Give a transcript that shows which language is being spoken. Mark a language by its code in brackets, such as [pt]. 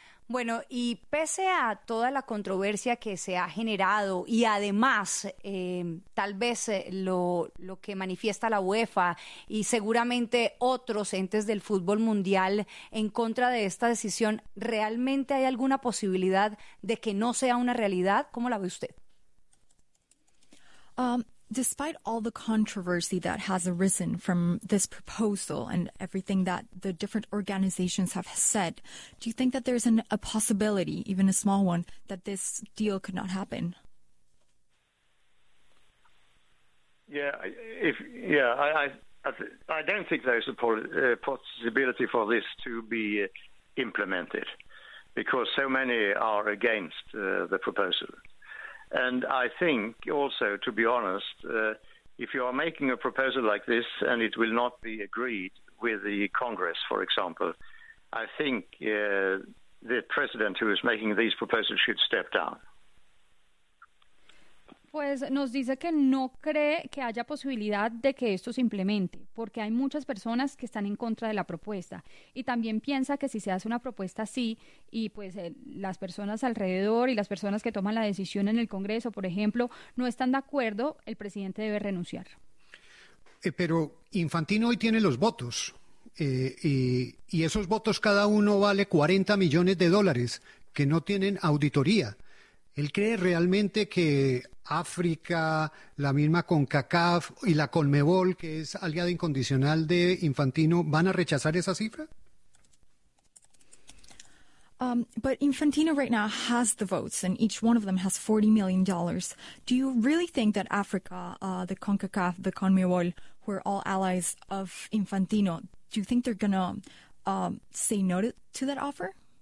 [es] Bueno, y pese a toda la controversia que se ha generado y además tal vez lo que manifiesta la UEFA y seguramente otros entes del fútbol mundial en contra de esta decisión, ¿realmente hay alguna posibilidad de que no sea una realidad? ¿Cómo la ve usted? [en] Despite all the controversy that has arisen from this proposal and everything that the different organizations have said, do you think that there's a possibility, even a small one, that this deal could not happen? I don't think there's a possibility for this to be implemented because so many are against the proposal. And I think also, to be honest, if you are making a proposal like this and it will not be agreed with the Congress, for example, I think the president who is making these proposals should step down. [es] Pues nos dice que no cree que haya posibilidad de que esto se implemente, porque hay muchas personas que están en contra de la propuesta. Y también piensa que si se hace una propuesta así, y pues las personas alrededor y las personas que toman la decisión en el Congreso, por ejemplo, no están de acuerdo, el presidente debe renunciar. Pero Infantino hoy tiene los votos, y esos votos cada uno vale 40 millones de dólares, que no tienen auditoría. ¿Él cree realmente que África, la misma CONCACAF y la CONMEBOL, que es aliada incondicional de Infantino, van a rechazar esa cifra? [en] But Infantino right now has the votes and each one of them has $40 million. Do you really think that Africa, the CONCACAF, the CONMEBOL, who are all allies of Infantino, do you think they're going to say no to that offer?